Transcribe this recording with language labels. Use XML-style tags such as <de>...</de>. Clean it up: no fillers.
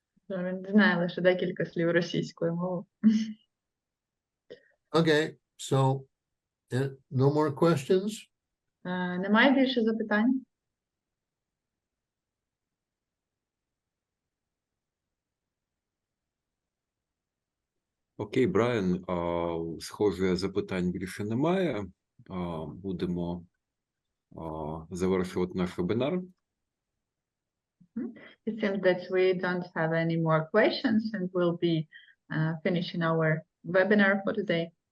<uk>Він знає лише декілька слів російською мовою.</uk> <en>Okay, so no more questions?</en> <uk>Немає більше запитань? Окей, Брайан, схоже, запитань більше немає. Будемо завершувати наш вебінар.</uk> <en>It seems that we don't have any more questions and we'll be finishing our webinar for today.</en>